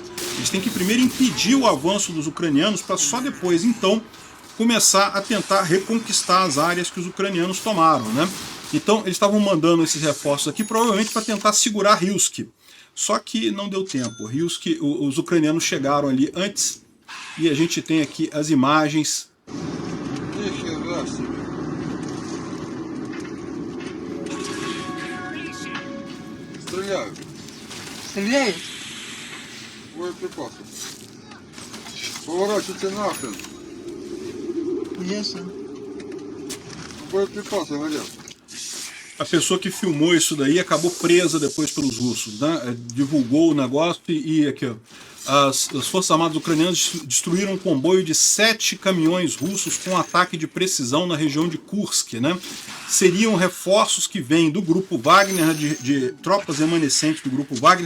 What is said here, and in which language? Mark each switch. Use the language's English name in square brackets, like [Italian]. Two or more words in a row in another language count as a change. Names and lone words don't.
[Portuguese] Eles têm que primeiro impedir o avanço dos ucranianos para só depois, então, começar a tentar reconquistar as áreas que os ucranianos tomaram, né? Então eles estavam mandando esses reforços aqui provavelmente para tentar segurar Rilsk. Só que não deu tempo. Rilsk, os ucranianos chegaram ali antes e a gente tem aqui as imagens. [Russian] Стреляют? Боеприпасы. Поворачивайте нахрен. Ясно. Боеприпасы горят. [Portuguese] A pessoa que filmou isso daí acabou presa depois pelos russos, né? Divulgou o negócio e aqui, ó, as Forças Armadas Ucranianas destruíram um comboio de 7 caminhões russos com ataque de precisão na região de Kursk, né? Seriam reforços que vêm do Grupo Wagner, de tropas remanescentes do Grupo Wagner.